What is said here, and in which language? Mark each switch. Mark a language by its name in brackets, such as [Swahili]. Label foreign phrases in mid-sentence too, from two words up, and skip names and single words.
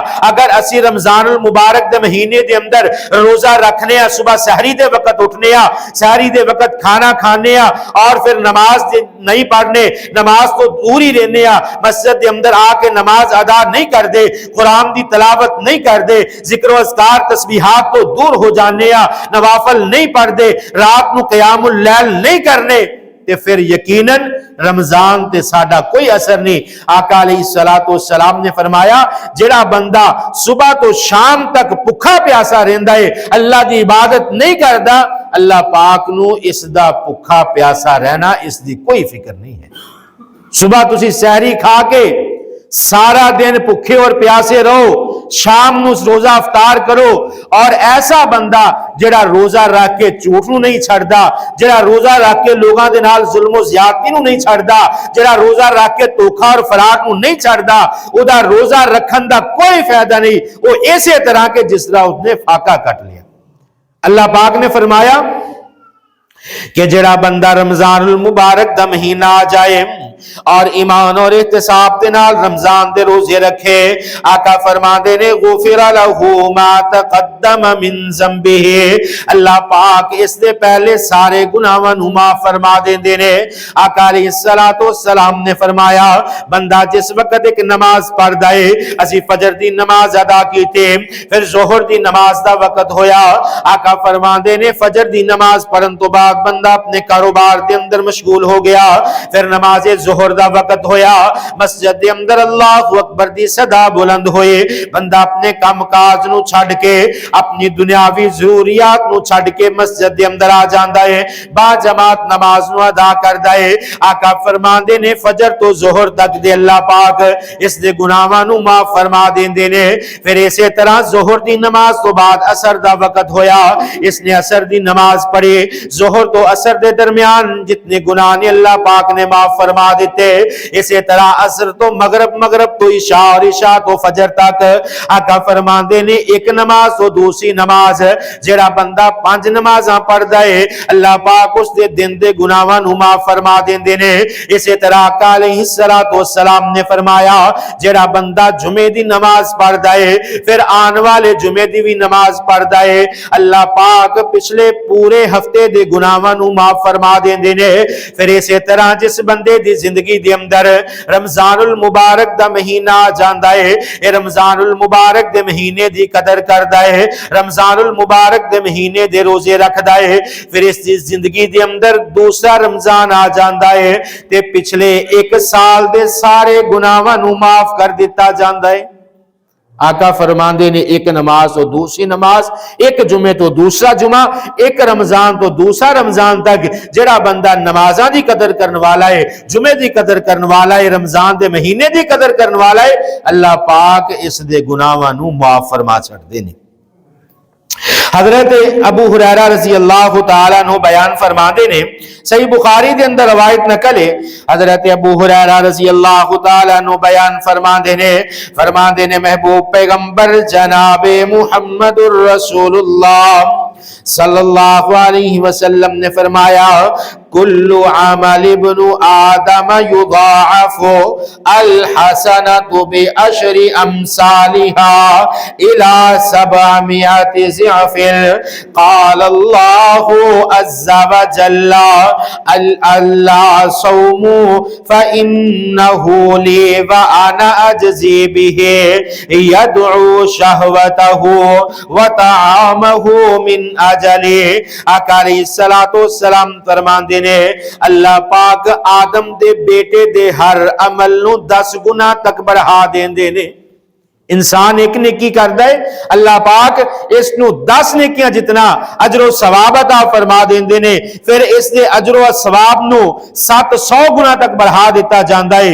[Punjabi] اگر اسی رمضان المبارک دے مہینے دے اندر روزہ رکھنے ہیں, صبح سحری دے وقت اٹھنے ہیں, سحری دے وقت کھانا کھانے اور پھر نماز نہیں پڑھنے, نماز تو دور ہی رہنے, مسجد دے اندر آ کے نماز ادا نہیں کر دے, قرآن دی تلاوت نہیں کر دے, ذکر و اذکار تسبیحات تو دور ہو جانے, نوافل نہیں پڑھ دے, رات نو قیام اللیل نہیں کرنے, تے پھر یقیناً رمضان تے ساڈا کوئی اثر نہیں. آقا [Arabic] علیہ الصلوۃ والسلام [Punjabi] نے فرمایا جڑا بندہ صبح تو شام تک بھکھا پیاسا رہندا ہے, اللہ دی عبادت نہیں کردا, اللہ پاک نو اس دا بھکھا پیاسا رہنا اس دی کوئی فکر نہیں ہے. صبح تسی سحری کھا کے سارا دن بھکھے اور پیاسے رہو, شام نو روزہ افطار کرو, اور ایسا بندہ جڑا روزہ رکھ کے جھوٹ نو نہیں چھڑدا, جڑا روزہ رکھ کے لوگاں دے نال ظلم و زیادتی نو نہیں چھڑدا, جڑا روزہ رکھ کے دھوکا اور فراڈ نو نہیں چھڑدا, او دا روزہ رکھن دا کوئی فائدہ نہیں, وہ اسی طرح کے جس طرح اس نے فاقہ کٹ لیا. اللہ پاک نے فرمایا کہ جڑا بندہ رمضان المبارک دا مہینہ آ جائے اور ایمان اور احتساب دے نال رمضان دے روزے رکھے, آقا فرماندے نے [Arabic] غفر له ما تقدم من ذنبه, [Punjabi] اللہ پاک اس دے پہلے سارے گناہاں نو معاف فرما دیندے نے. آقا [Arabic] علیہ الصلوۃ والسلام [Punjabi] نے فرمایا بندہ جس وقت ایک نماز پڑھدا ہے, اسی فجر دی نماز ادا کیتے, پھر ظہر دی نماز دا وقت ہویا, آقا فرماندے نے فجر دی نماز پڑھن تو بعد بندہ اپنے کاروبار دے اندر مشغول ہو گیا, پھر نماز ظہر دا وقت ہویا, مسجد دے اندر اللہ اکبر دی صدا بلند ہوئے, بندہ اپنے کام کاج نو چھڈ کے اپنی دنیاوی ضروریات نو چھڈ کے مسجد دے اندر آ جاندا ہے, با جماعت نماز نو ادا کردا ہے. آقا فرماندے نے فجر تو ظہر تک دے اللہ پاک اس دے گناہاں نو معاف فرما دیندے نے. پھر اسی طرح ظہر دی نماز تو بعد عصر دا وقت ہویا, اس نے عصر دی نماز پڑھی, ظہر تو عصر دے درمیان جتنے گناہ نے اللہ پاک نے معاف فرما دیتے. اسی طرح عصر تو مغرب، مغرب تو عشاء اور عشاء تو فجر تک. آقا فرماندے نے ایک نماز تو دوسری نماز جڑا بندہ 5 نمازاں پڑھدا ہے اللہ پاک اس دے دن دے گناہاں نو معاف فرما دیندے نے. اسی طرح آقا [Arabic] علیہ السلام [Punjabi] نے فرمایا جڑا بندہ جمعے دی نماز پڑھدا ہے پھر آن والے جمعے دی بھی نماز پڑھدا ہے اللہ پاک پچھلے پورے ہفتے دے گناہاں نو معاف فرما دیندے نے. پھر اسی طرح جس بندے دی زندگی دے اندر رمضان المبارک دا مہینہ آ جاندا ہے اے رمضان المبارک دے مہینے دی قدر کردا ہے رمضان المبارک دے مہینے دے روزے رکھدا ہے پھر اس دی زندگی دے اندر دوسرا رمضان آ جاندا ہے تے پچھلے ایک سال دے سارے گناہاں نو معاف کر دیتا جاندا ہے. آقا فرماندے نے ایک نماز تو دوسری نماز، ایک جمعے تو دوسرا جمعہ، ایک رمضان تو دوسرا رمضان تک جڑا بندہ نمازاں دی قدر کرنے والا ہے، جمعے دی قدر کرنے والا ہے، رمضان دے مہینے دی قدر کرنے والا ہے اللہ پاک اس دے گناہاں نو معاف فرما چھڈدے نے. حضرت ابو ہریرہ [Arabic] رضی اللہ تعالیٰ عنہ [Punjabi] بیان فرماندے نے صحیح بخاری دے اندر روایت نقل ہے حضرت ابو ہریرہ [Arabic] رضی اللہ تعالیٰ عنہ [Punjabi] بیان فرماندے نے محبوب پیغمبر جناب محمد الرسول اللہ صلی اللہ علیہ وسلم نے فرمایا [Arabic] کل عمل ابن آدم یضاعف الحسنۃ بعشر امثالها الى 700 ضعف قال اللہ عز وجل الا صوم فانه لی وانا اجزی به یدعو شہوته وطعامه من اجلی. [Punjabi] آقا [Arabic] علیہ السلام [Punjabi] فرماندے نے اللہ پاک آدم دے بیٹے دے ہر عمل نو 10 گنا تک بڑھا دیندے نے. انسان ایک نیکی کردا ہے اللہ پاک اس نو 10 نیکیاں جتنا اجر و ثواب عطا فرما دیندے نے پھر اس دے اجر و ثواب نو 700 گنا تک بڑھا دیتا جاندا ہے.